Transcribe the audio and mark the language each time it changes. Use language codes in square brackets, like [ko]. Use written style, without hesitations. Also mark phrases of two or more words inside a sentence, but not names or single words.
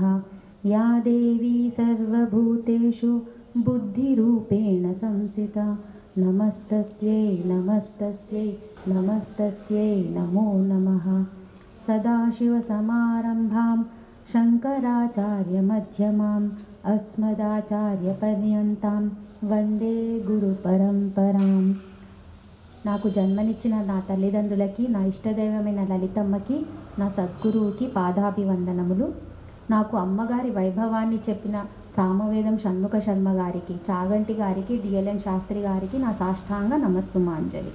[sa] या देवी सर्वभूतेषु बुद्धिरूपेण संस्थिता नमस्तस्यै नमस्तस्यै नमस्तस्यै नमो नमः। सदाशिवसमारम्भां शङ्कराचार्यमध्यमाम् अस्मदाचार्यपर्यन्तां వందే గురు పరంపరాం. [te] నాకు జన్మనిచ్చిన నా తల్లిదండ్రులకి, నా ఇష్టదైవమైన లలితమ్మకి, నా సద్గురువుకి పాదాభివందనములు. నాకు అమ్మగారి వైభవాన్ని చెప్పిన సామవేదం షణ్ముఖ శర్మ గారికి, చాగంటి గారికి, డిఎల్ఎన్ శాస్త్రి గారికి నా సాష్టాంగ నమస్సుమాంజలి.